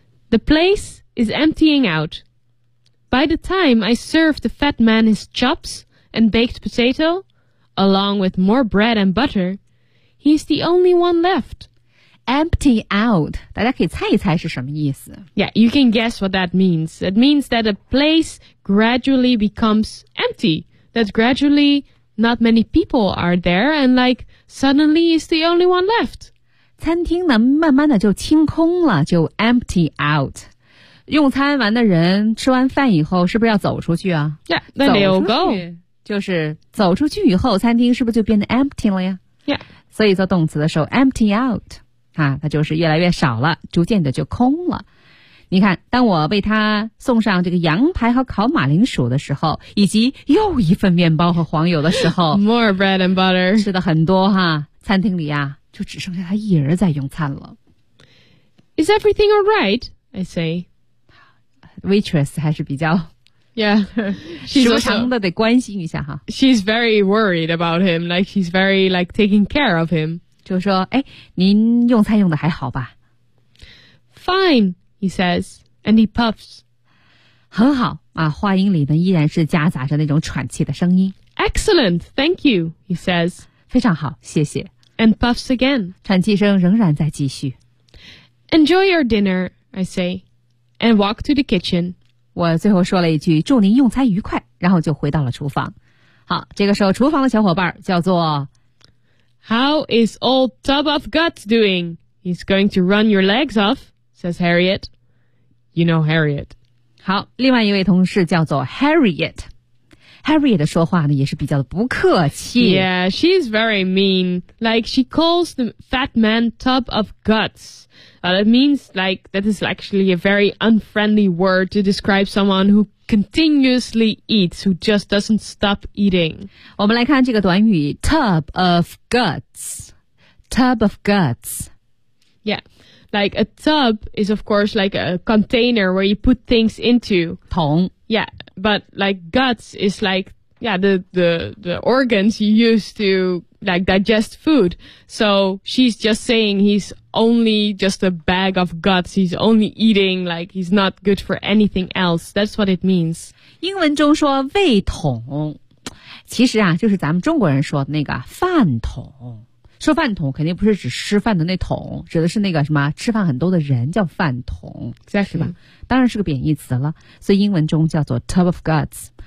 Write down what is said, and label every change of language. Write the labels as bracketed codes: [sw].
[en] The place is emptying out. By the time I serve the fat man his chops and baked potato, along with more bread and butter, he's the only one left. Empty out. [zh] 大家可以猜一猜是什么意思。 [en] Yeah, you can guess what that means. It means that a place gradually becomes empty. That gradually not many people are there and like suddenly he's the only one left. [zh] 餐厅呢慢慢的就清空了，就 [en] empty out。 [zh] 用餐完的人吃完饭以后是不是要走出去啊？ [en] Yeah, then they'll go. [zh] 就是走出去以后餐厅是不是就变得 empty 了呀？ [en] Yeah. [zh] 所以做动词的时候 [en] empty out [zh] 啊，它就是越来越少了，逐渐的就空了。你看当我为他送上这个羊排和烤马铃薯的时候，以及又一份面包和黄油的时候 [en] more bread and butter [zh] 吃的很多哈，餐厅里啊就只剩下他一人在用餐了。 [en] Is everything all right? I say. [zh] Waitress 还是比较 [en] yeah, [zh] 时常的得关心一下哈。 [en] She's very worried about him, like she's very like taking care of him. [zh] 就说哎，您用餐用的还好吧？ [en] Fine, he says, and he puffs. [zh] 很好啊，话音里呢依然是夹杂着那种喘气的声音。 [en] Excellent, thank you, he says. [zh] 非常好，谢谢。 [en] And puffs again. [zh] 喘气声仍然在继续。 [en] Enjoy your dinner, I say, and walk to the kitchen. [zh] 我最后说了一句，祝您用餐愉快，然后就回到了厨房。好，这个时候厨房的小伙伴叫做 [en] How is old tub of guts doing? He's going to run your legs off, says Harriet. You know Harriet. [zh] 好，另外一位同事叫做 Harriet。Harriet 说话呢也是比较的不客气。 [en] Yeah, she is very mean. Like, she calls the fat man tub of guts. That means, like, that is actually a very unfriendly word to describe someone who continuously eats, who just doesn't stop eating. [zh] 我们来看这个短语 [en] tub of guts. Tub of guts. Yeah. Like a tub is of course like a container where you put things into. [zh] 桶 [en] Yeah, but like guts is like, yeah, the organs you use to like digest food. So she's just saying he's only just a bag of guts. He's only eating, like he's not good for anything else. That's what it means. [zh] 英文中说胃桶其实啊就是咱们中国人说的那个饭桶。说饭桶肯定不是指吃饭的那桶，指的是那个什么吃饭很多的人叫饭桶，是吧？当然是个贬义词了，所以英文中叫做 [en] tub of guts。